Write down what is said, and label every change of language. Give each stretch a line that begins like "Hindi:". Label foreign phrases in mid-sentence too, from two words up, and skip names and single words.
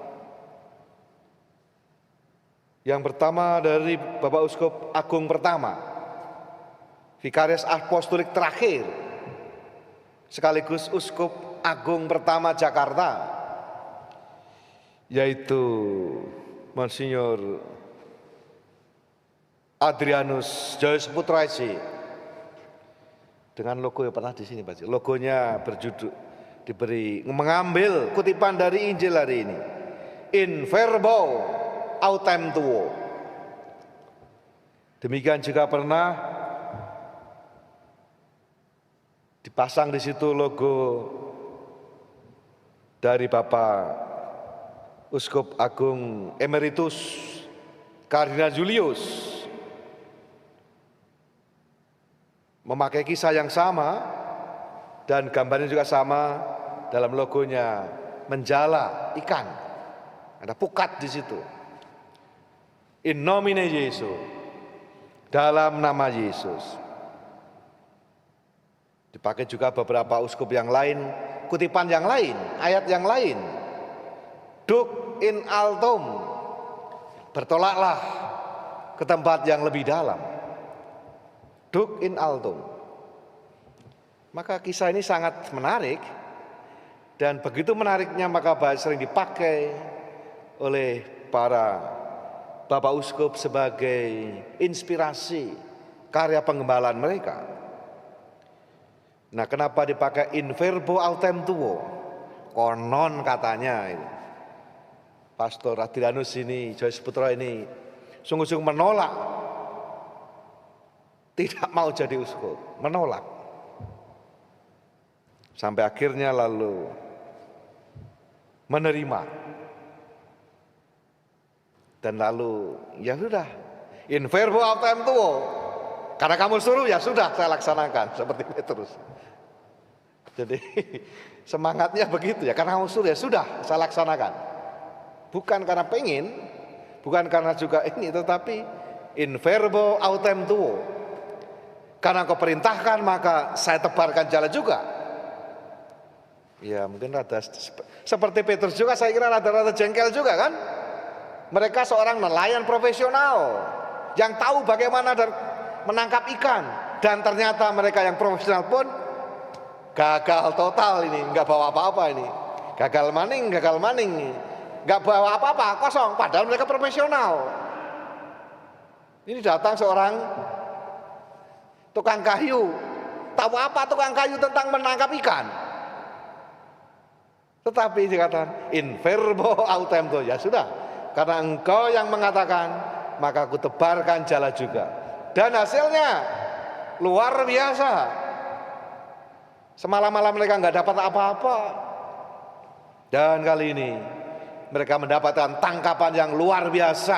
Indonesian: Yang pertama dari Bapak Uskup Agung pertama, Vikaris Apostolik terakhir, sekaligus Uskup Agung pertama Jakarta, yaitu Monsinyur Adrianus Joyce Putra SC. Dengan logo yang pernah di sini, Pak. Logonya berjudul, diberi mengambil kutipan dari Injil hari ini.
Latin: In verbo autem tuo.
Indonesian: Demikian juga pernah dipasang di situ logo dari Bapak Uskup Agung Emeritus Kardinal Julius, memakai kisah yang sama dan gambarnya juga sama dalam logonya, menjala ikan. Ada pukat di situ.
Latin: In nomine Jesu,
Indonesian: dalam nama Yesus. Dipakai juga beberapa uskup yang lain, kutipan yang lain, ayat yang lain.
Latin: Duc in altum,
Indonesian: bertolaklah ke tempat yang lebih dalam.
Latin: Duc in altum.
Indonesian: Maka kisah ini sangat menarik, dan begitu menariknya maka sering dipakai oleh para Bapak Uskup sebagai inspirasi karya pengembalaan mereka. Nah, kenapa dipakai
Latin: in verbo autem tuo?
Indonesian: Konon katanya ini. Pastor Adrianus ini, Joyce Putro ini sungguh-sungguh menolak, tidak mau jadi uskup, menolak. Sampai akhirnya lalu menerima. Dan lalu ya sudah,
Latin: in verbo autem tuo.
Indonesian: Karena kamu suruh ya sudah saya laksanakan, seperti Petrus. Jadi semangatnya begitu ya, karena kamu suruh ya sudah saya laksanakan. Bukan karena pengen, bukan karena juga ini, tetapi
Latin: in verbo autem tuo.
Indonesian: Karena kau perintahkan maka saya tebarkan jalan juga. Ya mungkin rada seperti Petrus juga, saya kira rada-rada jengkel juga kan. Mereka seorang nelayan profesional yang tahu bagaimana menangkap ikan, dan ternyata mereka yang profesional pun gagal total ini, nggak bawa apa-apa ini, gagal maning, nggak bawa apa-apa, kosong. Padahal mereka profesional. Ini datang seorang tukang kayu, tahu apa tukang kayu tentang menangkap ikan? Tetapi dikatakan
Latin: in verbo autem tuo,
Indonesian: ya sudah. Karena engkau yang mengatakan, maka aku tebarkan jala juga. Dan hasilnya luar biasa. Semalam-malam mereka nggak dapat apa-apa. Dan kali ini mereka mendapatkan tangkapan yang luar biasa.